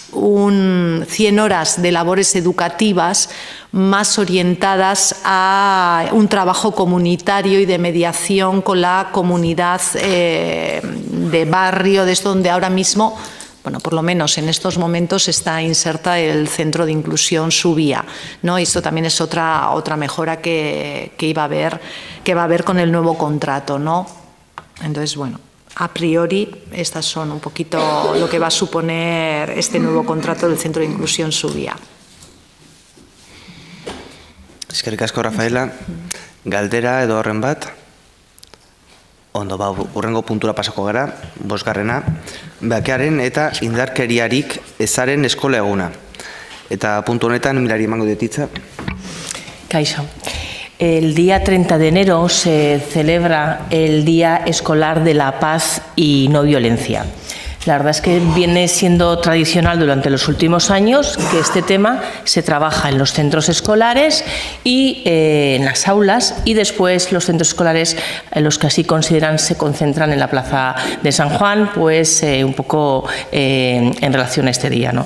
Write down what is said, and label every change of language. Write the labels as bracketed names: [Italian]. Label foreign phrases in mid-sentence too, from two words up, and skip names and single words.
[Spanish] 100 horas de labores educativas más orientadas a un trabajo comunitario y de mediación con la comunidad de barrio, de esto donde ahora mismo, bueno, por lo menos en estos momentos está inserta el Centro de Inclusión Subía, ¿no? Y esto también es otra mejora que va a haber con el nuevo contrato, ¿no? Entonces, bueno, a priori, estas son un poquito lo que va a suponer este nuevo contrato del Centro de Inclusión Subía. [Basque] Eskerrik asko, Rafaela. Galdera edo horren bat? Ondo, hurrengo puntura pasako gara, 5. Bakearen eta indarkeriarik ezaren eskola eguna. Eta puntu honetan, Mirari emango dititza. Kaixo. [Spanish] El día 30 de enero se celebra el Día Escolar de la Paz y No Violencia. La verdad es que viene siendo tradicional durante los últimos años que este tema se trabaja en los centros escolares y en las aulas, y después los centros escolares, los que así consideran, se concentran en la Plaza de San Juan, pues un poco en relación a este día, ¿no?